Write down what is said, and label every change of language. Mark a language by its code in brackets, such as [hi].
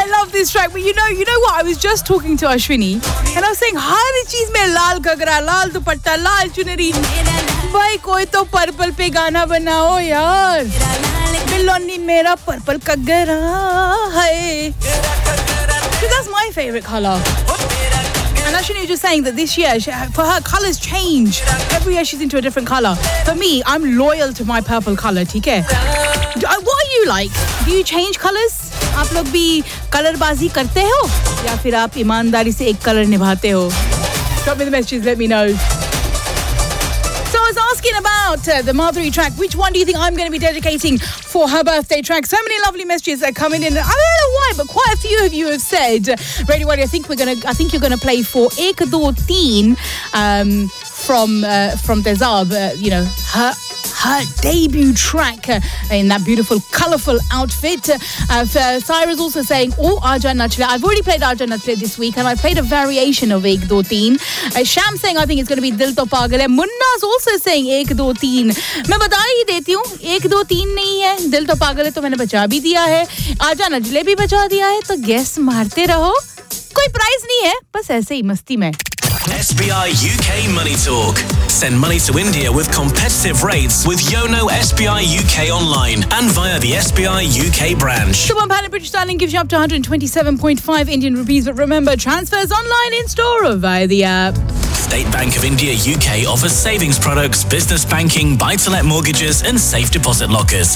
[en] this track, but you know what? I was just talking to Ashwini and I was saying, [hi] har cheez mein lal ghagra, lal dupatta, lal chunari. भाई, कोई तो purple पे गाना बनाओ यार. मिल्लोनी मेरा purple घागरा है. [en] So that's my favorite color. And Ashwini was just saying that this year, for her, colors change. Every year she's into a different color. For me, I'm loyal to my purple color, [hi] theek hai? [en] What are you like? Do you change colors? [hi] आप लोग भी colour बाजी करते हो या फिर आप ईमानदारी से एक कलर निभाते हो? [en] Drop me the messages, let me know. So I was asking about the Madhuri track. Which one do you think I'm going to be dedicating for her birthday track? So many lovely messages are coming in. I don't know why, but quite a few of you have said, Radio Wally, I think you're going to play for Ek Do Teen from Tezab. You know, her debut track in that beautiful, colourful outfit. Cyrus also saying, oh, Aja Nachle. I've already played Aja Nachle this week and I played a variation of Ek Do Teen. Sham saying, I think it's going to be Dil To Pagal Hai. Munna's also saying Ek Do Teen. [hi] मैं बता ही देती हूँ, एक दो तीन नहीं है. दिल तो पागल है तो मैंने बचा भी दिया है. आजा नचले भी बचा दिया है. तो guess मारते रहो. कोई प्राइज़ नहीं है. बस ऐसे ही मस्ती में. [en] SBI UK Money Talk. Send money to India with competitive rates with Yono SBI UK online and via the SBI UK branch. The £1 in British sterling gives you up to 127.5 Indian rupees, but remember, transfers online, in store, or via the app. State Bank of India UK offers savings products, business banking, buy-to-let mortgages and safe deposit lockers.